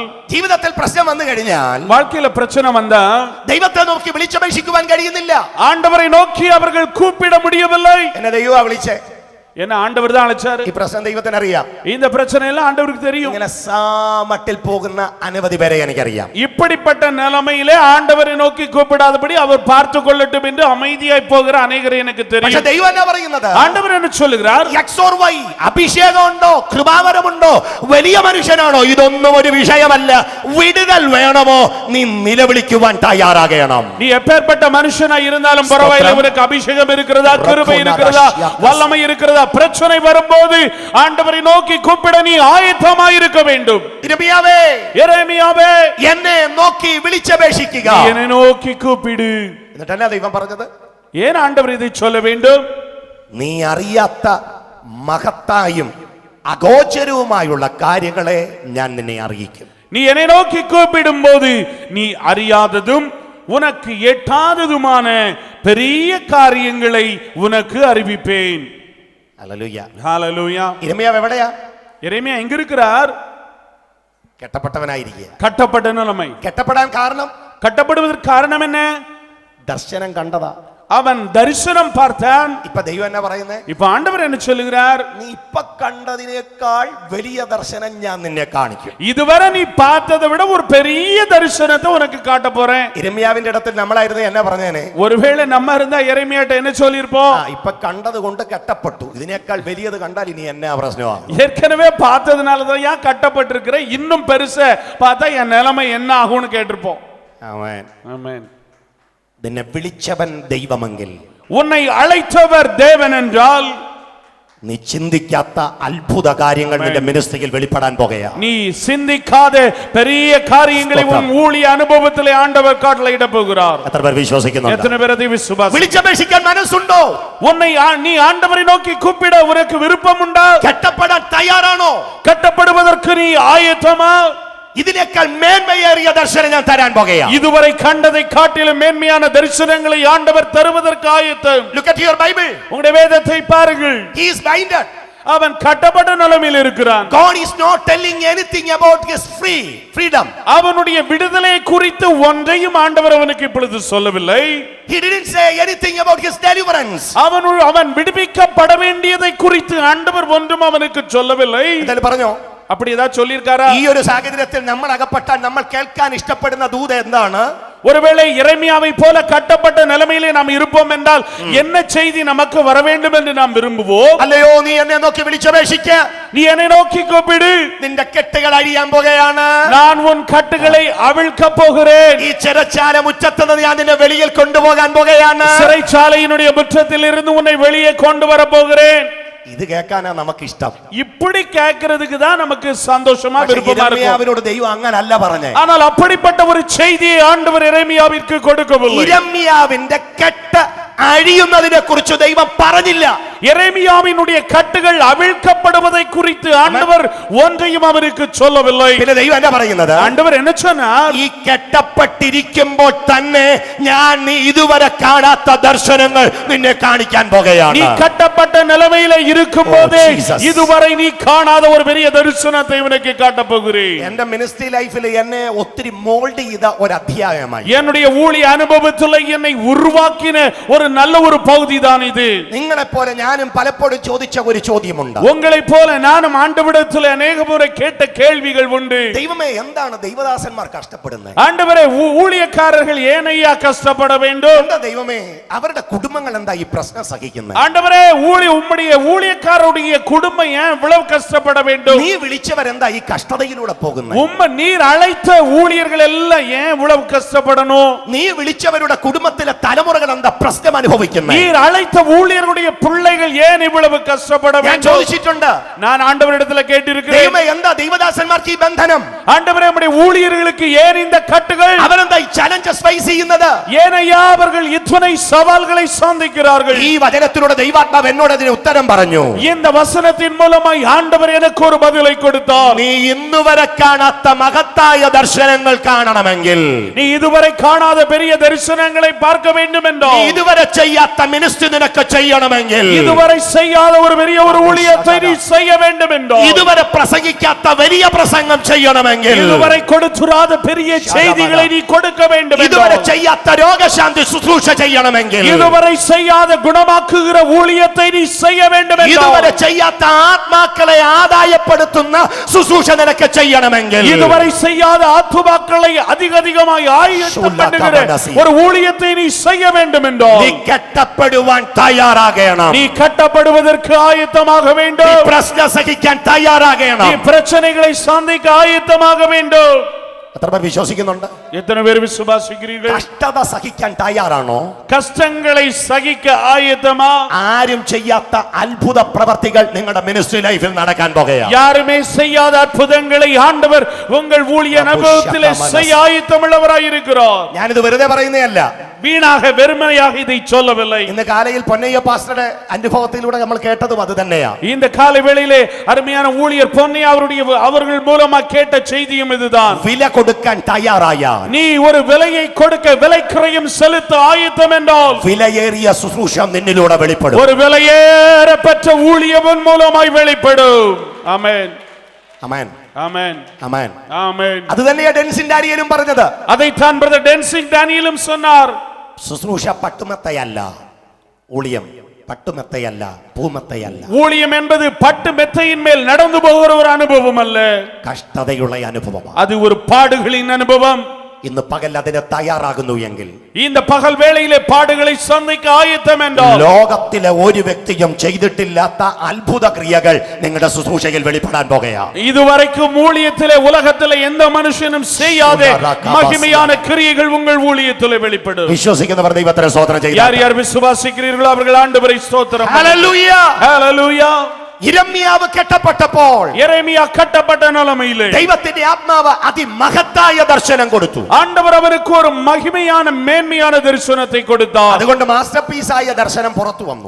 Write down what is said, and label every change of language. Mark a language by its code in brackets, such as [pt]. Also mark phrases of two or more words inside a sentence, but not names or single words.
[ml] ജീവിതത്തിൽ പ്രശ്നം വന്നു കഴിഞ്ഞാൽ [ta] வாழ்க்கையில பிரச்சனை வந்தா [ml] ദൈവത്തെ നോക്കി വിളിച്ചപേക്ഷിക്കുവാൻ കഴിയുന്നില്ല. [ta] ஆண்டவரை நோக்கி அவர்கள் கூப்பிட முடியவில்லை. [ml] എന്നെ ദൈവമാ വിളിച്ചേ, [ta] என்ன ஆண்டவர் தான் அழைச்சாரு. [ml] ഈ പ്രശ്നം ദൈവത്തിന് അറിയാം. [ta] இந்த பிரச்சனை எல்லாம் ஆண்டவருக்கு தெரியும். [ml] ഇങ്ങനെ സാമട്ടിൽ പോകുന്ന അനവധി പേരെ എനിക്കറിയാം. [ta] இப்படிப்பட்ட நிலைமையிலே ஆண்டவரை நோக்கி கூப்பிடாதபடி அவர் பார்த்து கொள்ளட்டும் என்று அமைதியாய் போகிற அநேகரை எனக்கு [ml] പക്ഷെ [ta] தெரியும். [ml] ദൈവം എന്നാ പറയുന്നത്? [ta] ஆண்டவர் என்ன சொல்லுகிறார்? [ml] XOR Y അഭിഷേകമുണ്ടോ കൃപാവരമുണ്ടോ വലിയ മനുഷ്യനാണോ ഇതൊന്നും ഒരു വിഷയമല്ല. വിടുതൽ വേണമോ നീ നിലവിളിക്കുവാൻ തയ്യാറാകണം. [ta] நீ எப்பேற்பட்ட மனுஷனாய் இருந்தாலும் பரவாயில்லை, உனக்கு அபிஷேகம் இருக்கிறதா, கிருபை இருக்கிறதா, வல்லமை இருக்கிறதா, பிரச்சனை வரும்போது ஆண்டவரை நோக்கி கூப்பிட நீ ஆயத்தமாய் இருக்க வேண்டும். எரேமியாவே [ml] എന്നെ നോക്കി വിളിച്ചപേക്ഷിക്കുക. [ta] என்னை நோக்கி கூப்பிடு. [ml] എന്നിട്ട് എന്നാ ദൈവം പറഞ്ഞത്? [ta] ஏன் ஆண்டவர் இதை சொல்ல வேண்டும்? [ml] നീ അറിയാത്ത മഹത്തായും അഗോചരവുമായുള്ള കാര്യങ്ങളെ ഞാൻ നിന്നെ അറിയിക്കും. [ta] நீ என்னை நோக்கி கூப்பிடும் போது நீ அறியாததும் உனக்கு எட்டாததுமான பெரிய காரியங்களை உனக்கு அறிவிப்பேன். [ml] ഹല്ലേലൂയ, [ta] ஹல்லேலூயா. [ml] യിരെമ്യാവ് എവിടെയാ? [ta] எரேமியா எங்க இருக்கிறார்? [ml] കെട്ടപ്പെട്ടവനായിരിക്കുക. [ta] கட்டப்பட்ட நிலைமை. [ml] കെട്ടപ്പെടാൻ കാരണം [ta] கட்டப்படுவதற்கு காரணம் என்ன? [ml] ദർശനം കണ്ടതാ. [ta] அவன் தரிசனம் பார்த்தான். [ml] ഇപ്പൊ ദൈവം എന്നാ പറയുന്നേ? [ta] இப்ப ஆண்டவர் என்ன சொல்லுகிறார்? [ml] നീ ഇപ്പൊ കണ്ടതിനേക്കാൾ വലിയ ദർശനം ഞാൻ നിന്നെ കാണിക്കും. [ta] இதுவரை நீ பார்த்ததை விட ஒரு பெரிய தரிசனத்தை உனக்கு காட்ட போறேன். [ml] ഇരമ്യാവിന്റെ ഇടത്തിൽ നമ്മളായിരുന്നു എന്നാ പറഞ്ഞേനെ? [ta] ஒருவேளை நம்ம இருந்தா எரேமியாட்ட என்ன சொல்லிருப்போம்? [ml] ഇപ്പൊ കണ്ടത് കൊണ്ട് കെട്ടപ്പെട്ടു, ഇതിനേക്കാൾ വലിയത് കണ്ടാൽ ഇനി എന്നാ പ്രശ്നമാണ്? [ta] ஏற்கனவே பார்த்ததுனால தான் ஏன் கட்டப்பட்டிருக்கிற, இன்னும் பெருசா பார்த்தா என் நிலைமை என்ன ஆகும்னு கேட்டிருப்போம். [ml] ആമേൻ. [ta] ஆமென். [ml] നിന്നെ വിളിച്ചവൻ ദൈവമെങ്കിൽ, [ta] உன்னை அழைத்தவர் தேவன் என்றால், [ml] നീ ചിന്തിക്കാത്ത അത്ഭുത കാര്യങ്ങൾ നിന്റെ മിനിസ്ട്രിയിൽ വെളിപ്പെടാൻ പോകുകയാ. [ta] நீ சிந்திக்காத பெரிய காரியங்களை உன் ஊழிய அனுபவத்திலே ஆண்டவர் காட்டளையிட போகிறார். [ml] എത്ര പേർ വിശ്വസിക്കുന്നുണ്ട്? [ta] எத்தனை பேர் அதை விசுவாசி? [ml] വിളിച്ചപേക്ഷിക്കാൻ മനസ്സുണ്ടോ? [ta] உன்னை நீ ஆண்டவரை நோக்கி கூப்பிட உனக்கு விருப்பம் உண்டா? [ml] കെട്ടപ്പെടാൻ തയ്യാറാണോ? [ta] கட்டப்படுவதற்கு நீ ஆயத்தமா? [ml] ഇതിനേക്കാൾ മേന്മയേറിയ ദർശനം ഞാൻ തരാൻ പോകുകയാ. [ta] இதுவரை கண்டதை காட்டிலும் மேன்மையான தரிசனங்களை ஆண்டவர் தருவதற்கு ஆயத்தம். [en] Look at your Bible. [ta] உங்களுடைய வேதத்தை பாருங்கள். [en] He is binded. [ta] அவன் கட்டப்பட்ட நிலைமையில் இருக்கிறான். [en] God is not telling anything about his freedom. [ta] அவனுடைய விடுதலை குறித்து ஒன்றையும் ஆண்டவர் அவனுக்கு இப்பொழுது சொல்லவில்லை. [en] He didn't say anything about his deliverance. [ta] அவன் விடுவிக்கப்பட வேண்டியதை குறித்து ஆண்டவர் ஒன்றும் அவனுக்கு சொல்லவில்லை. [ml] എന്തായാലും പറഞ്ഞോ? [ta] அப்படி ஏதாவது சொல்லியிருக்காரா? [ml] ഈ ഒരു സാഹചര്യത്തിൽ നമ്മൾ അകപ്പെട്ടാൽ നമ്മൾ കേൾക്കാൻ ഇഷ്ടപ്പെടുന്ന ദൂത് എന്താണ്? [ta] ஒருவேளை எரேமியாவை போல கட்டப்பட்ட நிலைமையிலே நாம் இருப்போம் என்றால் என்ன செய்தி நமக்கு வர வேண்டும் என்று நாம் விரும்புவோம். [ml] അല്ലയോ, നീ എന്നെ നോക്കി വിളിച്ചപേക്ഷിക്ക, [ta] நீ என்னை நோக்கி கூப்பிடு, [ml] നിന്റെ കെട്ടുകൾ അഴിയാൻ പോകുകയാണ്, [ta] நான் உன் கட்டுகளை அவிழ்க்க போகிறேன், [ml] ഈ ചെരച്ചാല മുറ്റത്ത് നിന്ന് ഞാൻ നിന്നെ വെളിയിൽ കൊണ്ടുപോകാൻ പോകുകയാണ്, [ta] சிறைச்சாலையினுடைய முற்றத்தில் இருந்து உன்னை வெளியே கொண்டு வர போகிறேன். [ml] ഇത് കേൾക്കാനാ നമുക്ക് ഇഷ്ടം. [ta] இப்படி கேட்கிறதுக்கு தான் நமக்கு சந்தோஷமா விருப்பமா இருக்கும். [ml] യിരെമ്യാവിനോട് ദൈവം അങ്ങനല്ല പറഞ്ഞേ. [ta] ஆனால் அப்படிப்பட்ட ஒரு செய்தியை ஆண்டவர் எரேமியாவிற்கு கொடுக்கவில்லை. [ml] യിരെമ്യാവിന്റെ കെട്ട് അഴിയുന്നതിനെ കുറിച്ച് ദൈവം പറഞ്ഞില്ല. [ta] எரேமியாவினுடைய கட்டுகள் அவிழ்க்கப்படுவதை குறித்து ஆண்டவர் ஒன்றையும் அவருக்கு சொல்லவில்லை. [ml] പിന്നെ ദൈവം എന്താ പറയുന്നത്? [ta] ஆண்டவர் என்ன சொன்னார்? [ml] ഈ കെട്ടപ്പെട്ടിരിക്കുമ്പോൾ തന്നെ ഞാൻ നീ ഇതുവരെ കാണാത്ത ദർശനങ്ങൾ നിന്നെ കാണിക്കാൻ പോകുകയാണ്. [ta] நீ கட்டப்பட்ட நிலைமையில இருக்கும்போதே [en] Oh, Jesus. [ta] இதுவரை நீ காணாத ஒரு பெரிய தரிசனத்தை உனக்கு காட்டப் போகிறேன். [ml] എന്റെ [en] ministry life [ml] എന്നെ ഒത്തിരി മോൾഡ് ചെയ്ത ഒരു അധ്യായമായി. [ta] என்னுடைய ஊழிய அனுபவத்தில் என்னை உருவாக்கின ஒரு நல்ல ஒரு பகுதி தான் இது. [ml] നിങ്ങളെ പോലെ ഞാനും പലപ്പോഴും ചോദിച്ച ഒരു ചോദ്യമുണ്ട്. [ta] உங்களை போல நானும் ஆண்டவரிடத்தில் அநேக முறை கேட்ட கேள்விகள் உண்டு. [ml] ദൈവമേ, എന്താണ് ദൈവദാസന്മാർ കഷ്ടപ്പെടുന്നത്? [ta] ஆண்டவரே, ஊழியக்காரர்கள் ஏன் ஐயா கஷ்டப்பட வேண்டும்? [ml] എന്താ ദൈവമേ, അവരുടെ കുടുംബങ്ങൾ എന്താ ഈ പ്രശ്നം സഹിക്കുന്നത്? [ta] ஆண்டவரே, உம்முடைய ஊழியக்காரருடைய குடும்பம் ஏன் இவ்வளவு கஷ்டப்பட வேண்டும்? [ml] നീ വിളിച്ചവരെന്താ ഈ കഷ്ടതയിലൂടെ പോകുന്നത്? [ta] நீர் அழைத்த ஊழியர்கள் எல்லாம் ஏன் இவ்வளவு கஷ்டப்படணும்? [ml] നീ വിളിച്ചവരുടെ കുടുംബത്തിലെ തലമുറകൾ എന്താ പ്രശ്നം അനുഭവിക്കുന്നത്? [ta] நீர் அழைத்த ஊழியர்களுடைய பிள்ளைகள் ஏன் இவ்வளவு கஷ்டப்பட [ml] ഞാൻ [ta] வேண்டும்? [ml] ചോദിച്ചിട്ടുണ്ട്. [ta] நான் ஆண்டவரிடத்தில் கேட்டிருக்கிறேன். [ml] ദൈവമേ, എന്താ ദൈവദാസന്മാർക്ക് ഈ ബന്ധനം? [ta] ஆண்டவரே, நம்முடைய ஊழியர்களுக்கு ஏன் இந்த கட்டுகள்? [ml] അവരെന്താ ഈ [en] challenges face [ml] ചെയ്യുന്നത്? [ta] ஏன் ஐயா அவர்கள் இத்தனை சவால்களை சந்திக்கிறார்கள்? [ml] ഈ വചനത്തിലൂടെ ദൈവാത്മാവ് എന്നോട് അതിന് ഉത്തരം പറഞ്ഞു. [ta] இந்த வசனத்தின் மூலமாய் ஆண்டவர் எனக்கு ஒரு பதிலை கொடுத்தார். [ml] നീ ഇന്നുവരെ കാണാത്ത മഹത്തായ ദർശനങ്ങൾ കാണണമെങ്കിൽ, [ta] நீ இதுவரை காணாத பெரிய தரிசனங்களை பார்க்க வேண்டும் [ml] നീ [ta] என்றால், [ml] ഇതുവരെ ചെയ്യാത്ത മിനിസ്ട്രി നിനക്ക് ചെയ്യണമെങ്കിൽ, [ta] இதுவரை செய்யாத ஒரு பெரிய ஒரு ஊழியத்தை நீ செய்ய வேண்டும் என்றால், [ml] ഇതുവരെ പ്രസംഗിക്കാത്ത വലിയ പ്രസംഗം ചെയ്യണമെങ്കിൽ, [ta] இதுவரை கொடுத்துராத பெரிய செய்திகளை நீ கொடுக்க வேண்டும் [ml] ഇതുവരെ [ta] என்றால், [ml] ചെയ്യാത്ത രോഗശാന്തി ശുശ്രൂഷ ചെയ്യണമെങ്കിൽ, [ta] இதுவரை செய்யாத குணமாக்குகிற ஊழியத்தை நீ செய்ய வேண்டும் [ml] ഇതുവരെ [ta] என்றால், [ml] ചെയ്യാത്ത ആത്മാക്കളെ ആദായപ്പെടുത്തുന്ന ശുശ്രൂഷ നിനക്ക് ചെയ്യണമെങ്കിൽ, [ta] இதுவரை செய்யாத ஆத்துமாக்களை அதிகமாய் ஆயத்தம் பண்ணுகிற ஒரு ஊழியத்தை நீ செய்ய வேண்டும் [ml] നീ [ta] என்றால், [ml] കെട്ടപ്പെടുവാൻ തയ്യാറാകണം. [ta] நீ கட்டப்படுவதற்கு ஆயத்தமாக [ml] നീ [ta] வேண்டும். [ml] പ്രശ്നം സഹിക്കാൻ തയ്യാറാകണം. [ta] நீ பிரச்சனைகளை சந்திக்க ஆயத்தமாக வேண்டும். [ml] എത്ര പേർ വിശ്വസിക്കുന്നുണ്ട്? [ta] எத்தனை பேர் விசுவாசிக்கிறீர்கள்? [ml] കഷ്ടത സഹിക്കാൻ തയ്യാറാണോ? [ta] கஷ்டங்களை சகிக்க ஆயத்தமா? [ml] ആരും ചെയ്യാത്ത അത്ഭുത പ്രവർത്തികൾ നിങ്ങളുടെ [en] ministry life [ml] നടക്കാൻ പോകുകയാണ്. [ta] யாருமே செய்யாத அற்புதங்களை ஆண்டவர் உங்கள் ஊழிய அனுபவத்திலே செய்ய ஆயத்தமுள்ளவராய் இருக்கிறார். [ml] ഞാനിത് വെറുതെ പറയുന്നതല്ല. [ta] வீணாக வெறுமனையாக இதை சொல்லவில்லை. [ml] ഇന്ന് കാലയിൽ പൊന്നയ്യ പാസ്റ്ററുടെ അനുഭവത്തിലൂടെ നമ്മൾ കേട്ടതും അത് തന്നെയാ. [ta] இந்த காலை வேளையிலே அருமையான ஊழியர் பொன்னையா அவர்கள் மூலமா கேட்ட செய்தியும் இதுதான். [ml] വില കൊടുക്കാൻ തയ്യാറായ, [ta] நீ ஒரு விலையை கொடுக்க விலைக்கிரயம் செலுத்த ஆயத்தம் என்றால், [ml] വിലയേറിയ ശുശ്രൂഷ നിന്നിലൂടെ വെളിപ്പെടും. [ta] ஒரு விலையேற பெற்ற ஊழியவன் மூலமாய் வெளிப்படும். ஆமென். [ml] അമേൻ ആമേൻ അമേൻ ആമേൻ. അത് തന്നെയാ ഡെൻസിൻ ഡാനിയലും പറഞ്ഞത്. [ta] அதைத்தான் பிரதர் டென்சிங் டேனியலும் சொன்னார். [ml] ശുശ്രൂഷ പട്ടുമെത്തയല്ല, [ta] ஊழியம் பட்டுமெத்தையல்ல, பூமெத்தையல்ல. ஊழியம் என்பது பட்டு மெத்தையின் மேல் நடந்து போகிற ஒரு அனுபவம் அல்ல, [ml] കഷ്ടതയുള്ള അനുഭവമാണ്. [ta] அது ஒரு பாடுகளின் அனுபவம். [ml] ഇന്ന് പകൽ അതിന് തയ്യാറാകുന്നു എങ്കിൽ, [ta] இந்த பகல் வேளையிலே பாடுகளை சந்திக்க ஆயத்தம் என்றால், [ml] ലോകത്തിലെ ഒരു വ്യക്തിയും ചെയ്തിട്ടില്ലാത്ത അത്ഭുത ക്രിയകൾ നിങ്ങളുടെ ശുശ്രൂഷയിൽ വെളിപ്പെടാൻ പോകുകയാണ്. [ta] இதுவரைக்கும் ஊழியத்திலே உலகத்திலே எந்த மனுஷனும் செய்யாத மகிமையான கிரியைகள் உங்கள் ஊழியத்திலே வெளிப்படும். [ml] വിശ്വസിക്കുന്നവർ ദൈവത്തെ സ്തോത്രം ചെയ്യുക. [ta] யார் யார் விசுவாசிக்கிறீர்களோ அவர்கள் ஆண்டவரை ஸ்தோத்திரம். [ml] ഹല്ലേലൂയ [ta] ஹல்லேலூயா. [ml] യിരെമ്യാവ് കെട്ടപ്പെട്ടപ്പോൾ, [ta] எரேமியா கட்டப்பட்ட நிலையிலே [ml] ദൈവത്തിന്റെ ആത്മാവ് അതിമഹത്തായ ദർശനം കൊടുത്തു. [ta] ஆண்டவர் அவருக்கு ஒரு மகிமையான மேன்மையான தரிசனத்தை கொடுத்தார். [ml] അതുകൊണ്ട് മാസ്റ്റർപീസായ ദർശനം പുറത്തു വന്നു.